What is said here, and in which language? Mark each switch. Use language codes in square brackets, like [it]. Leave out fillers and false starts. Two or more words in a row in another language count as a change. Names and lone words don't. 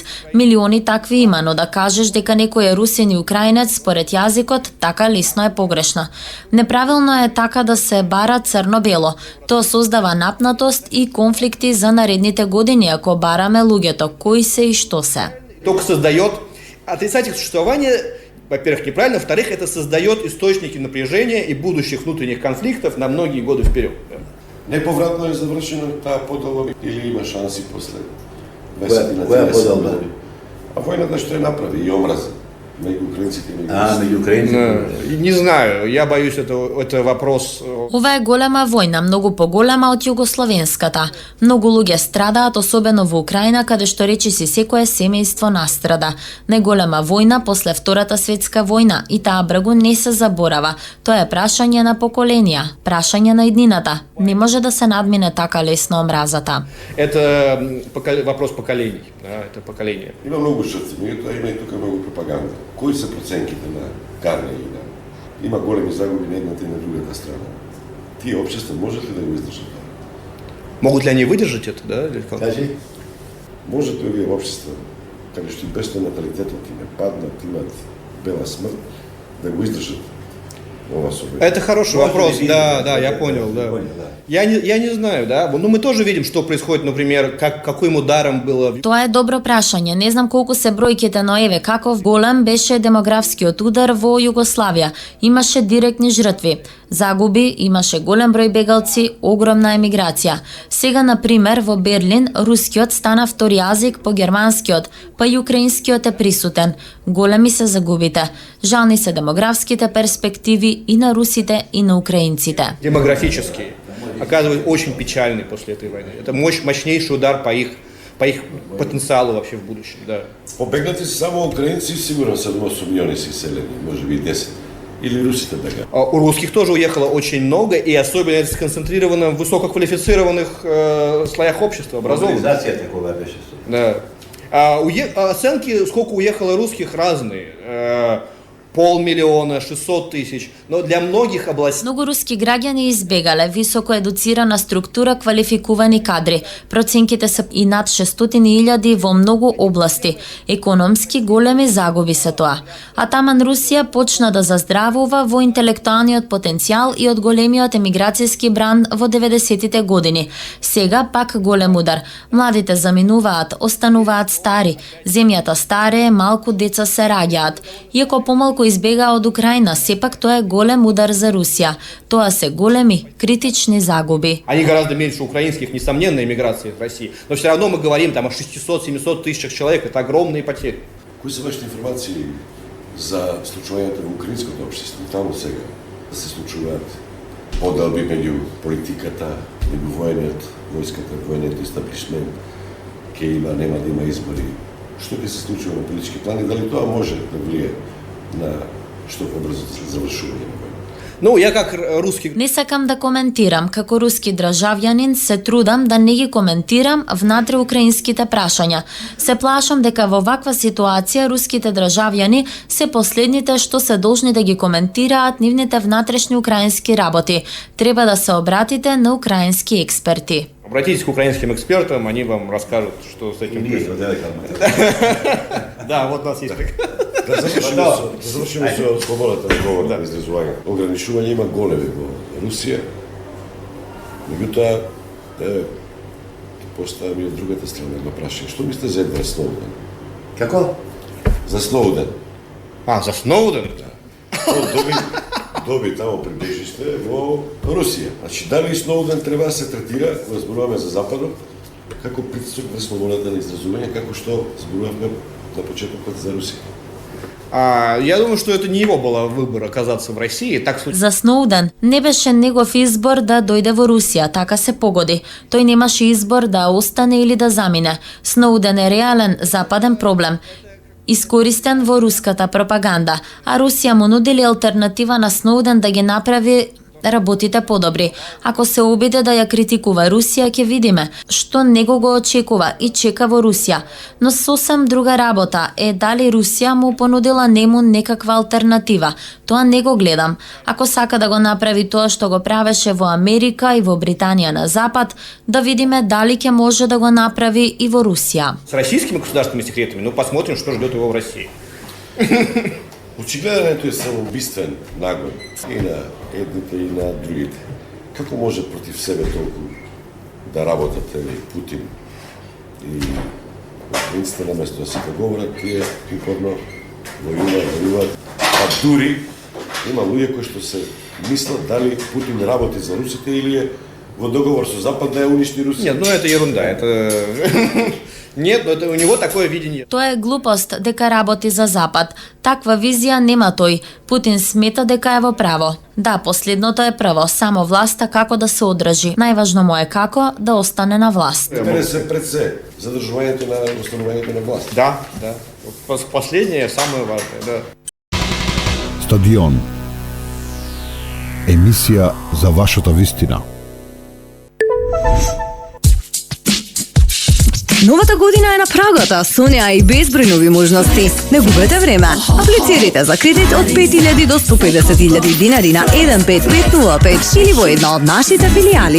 [mk] Милиони такви има, но да кажеш дека некој е русин и украинец според јазикот, така лесно е погрешно. Неправилно е така да се бара црно-бело. Тоа создава напнатост и конфликти за наредните години ако бараме луѓето, кои се и што се. [ru] Только создает отрицать их существование. Во-первых, неправильно. Во-вторых, это создает источники напряжения и будущих внутренних конфликтов на многие годы вперед. [mk] Неповратно е завршена таа подоба или има шанси после 20 на 30 години? А војната што ја направи и омраза меѓу украинците и меѓу украинците? [ru] Не знаю, я боюсь, это вопрос... [mk] Ова е голема војна, многу поголема од југословенската. Многу луѓе страдаат, особено во Украина, каде што речиси секое семејство настрада. Најголема војна после Втората светска војна и таа бргу не се заборава. Тоа е прашање на поколенија, прашање на иднината. Не може да се надмине така лесно омразата. [ru] Это вопрос поколений. Да, это поколение. [mk] Има многу жртви, меѓутоа има и тука многу пропаганда. Кои се проценките на Карнеги? Има големи загуби на едната и на другата страна. Тие общества можат ли да го издржат? [ru] Могут ли они выдержать это, да? Или как? [mk] Кажи. Можат ли овие общества, каде што и без тоа наталитетот им е паднат, имат бела смрт, да го издржат ова событие? [ru] Это хороший вопрос, да, я понял, да. Я не знаю, да. Ну, мы тоже видим, что происходит, например, каким ударом было... [mk] Тоа е добро прашање. Не знам колку се бројките, но еве каков голем беше демографскиот удар во Југославија. Имаше директни жртви, загуби, имаше голем број бегалци, огромна емиграција. Сега, на пример, во Берлин, рускиот стана втори јазик по германскиот, па и украинскиот е присутен. Големи се загубите. Жални се демографските перспективи и на русите, и на украинците. [ru] Демографические. Оказывается, очень печальный после этой войны. Это мощнейший удар по их потенциалу вообще в будущем, да. [mk] Побегнати се само украинци, сигурно 7-8 милиони се иселени, може би 10. Или русите бега? [ru] У русских тоже уехало очень много, и особенно это сконцентрировано в высококвалифицированных слоях общества, образованных. Мобилизация такого беше. Да. Оценки, сколько уехало русских, разные. 500 000, 600 000, но для многих областей... [mk] Многу руски граѓани избегале високо едуцирана структура, квалификувани кадри. Проценките се и над 600.000 во многу области. Економски големи загуби се тоа. А таман Русија почна да заздравува во интелектуалниот потенцијал и од големиот емиграцијски бран во 90-тите години. Сега пак голем удар. Младите заминуваат, остануваат стари. Земјата старее, малку деца се раѓаат. Иако помалку избега од Украина, сепак тоа е голем удар за Русија. Тоа се големи, критични загуби. [ru] Они гораздо меньше украинских, несомненно, иммиграции в России. Но все равно мы говорим там о 600-700 тысячах человек, это огромные потери. [mk] Кои се вашите информации за случувањето во украинското општество? Таму сега да се случуваат поделби меѓу политиката, меѓу војската, војниот естаблишмент, ке има, нема да има избори. Што ќе се случува на политички план и дали тоа може да влие на што побрзо завршување на војна? [ru] Ну, я как русски... [mk] Не сакам да коментирам, како руски државјанин се трудам да не ги коментирам внатре украинските прашања. Се плашам дека во ваква ситуација руските државјани се последните што се должни да ги коментираат нивните внатрешни украински работи. Треба да се обратите на украински експерти. [ru] Обратитесь к украинским экспертам, они вам расскажут, что с этим происходит. Да, вот у нас есть такая. [mk] Да завршиме со слободата на говор, на изразување. Ограничување има големи во Русија. Меѓутоа, поставам и од другата страна едно прашање. Што мислите за Едвард Сноуден? Како? За Сноуден. За Сноуден? Доби тамо прибежиште во Русија. Значи, дали Сноуден треба да се третира, кога зборуваме за Западот, како притисок на слободата на изразување, како што зборувавме на почетокот за Русија? [ru] Я думаю, что это не его был выбор оказаться в России. Так [mk] За Сноуден не беше негов избор да дојде во Русија, така се погоди. Тој немаше избор да остане или да замине. Сноуден е реален западен проблем, искористен во руската пропаганда, а Русија му нудили алтернатива на Сноуден да ги направи работите подобри. Ако се обиде да ја критикува Русија, ќе видиме што него го очекува и чека во Русија. Но сосем друга работа е дали Русија му понудила нему некаква алтернатива. Тоа не го гледам. Ако сака да го направи тоа што го правеше во Америка и во Британија на Запад, да видиме дали ќе може да го направи и во Русија. [ru] С российскими государственными секретами, ну посмотрим, что ждет его в России. [mk] Очигледно е самоубиствен наглед и на едните и на другите. Како може против себе толку да работат Путин и украинците наместо да се договорат, тие упорно војуваат. А дури има луѓе кои што се мислат дали Путин работи за русите или е во договор со Запад да ја уништи Русија. [ru] Нет, ну это ерунда, это... Нет, но это у него такое видение. [mk] Тоа е глупост дека работи за Запад. Таква визија нема тој. Путин смета дека е во право. Да, последното е прво, само власта како да се одржи. Најважно му е како да остане на власт. Интересе пред се, задржувањето на останувањето на власт. Да. [ru] Последнее е самое важное, да. [mk] Стадион. Емисија за вашата вистина. Новата година е на прагата, со неа и безброј нови можности. Не губете време. Аплицирайте за кредит од 5.000 до 150.000 динари на 15505 или во една од нашите филијали.